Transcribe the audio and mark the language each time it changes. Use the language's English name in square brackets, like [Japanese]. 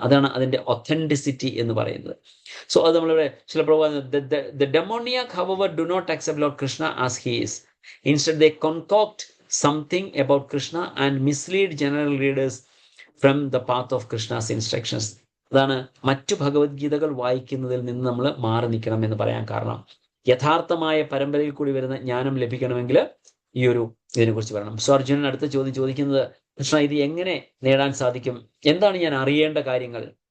[Malayalam] അതാണ് അതിന്റെ ഒത്തന്റിസിറ്റി എന്ന് പറയുന്നത്. സോ അത് നമ്മളിവിടെ ചില [English] the demoniac however do not accept Lord Krishna as he is. Instead they concoct something about Krishna and mislead general readers from the path of Krishna's instructions. [Malayalam] അതാണ് മറ്റു ഭഗവത്ഗീതകൾ വായിക്കുന്നതിൽ നിന്ന് നമ്മൾ മാറി നിൽക്കണം എന്ന് പറയാൻ കാരണം. യഥാർത്ഥമായ പരമ്പരയിൽ കൂടി വരുന്ന ജ്ഞാനം ലഭിക്കണമെങ്കിൽ ഈ ഒരു ഇതിനെക്കുറിച്ച് പറയണം. സോ അർജുനൻ അടുത്ത ചോദ്യം ചോദിക്കുന്നത്, കൃഷ്ണ ഇത് എങ്ങനെ നേടാൻ സാധിക്കും, എന്താണ് ഞാൻ അറിയേണ്ട കാര്യങ്ങൾ?